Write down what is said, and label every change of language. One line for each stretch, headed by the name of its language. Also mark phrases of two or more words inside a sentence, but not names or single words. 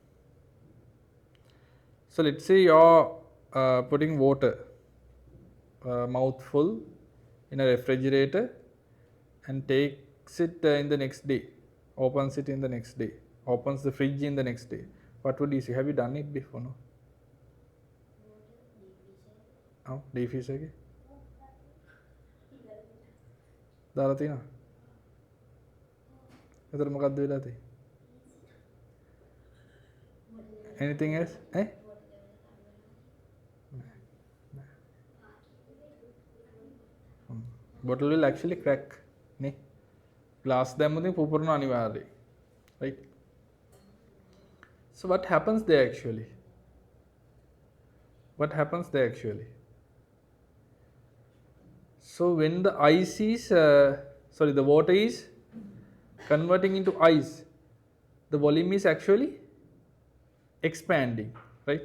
English: So let's say you're putting water, mouthful, in a refrigerator and takes it in the next day, opens it in the next day, opens the fridge in the next day. What would you see? Have you done it before? No? Oh, defreezer
Sinhala: එකේ දාලා තියෙනවා. එතකොට මොකක්ද වෙලා තියෙන්නේ?
English: Anything else? Bottle will actually crack.
Sinhala: Ne? Glass දැම්මොත් පුපුරන අනිවාර්යයි.
English: Right? So what happens there actually? What happens there actually? So when the ice is, the water is converting into ice, the volume is actually expanding, right?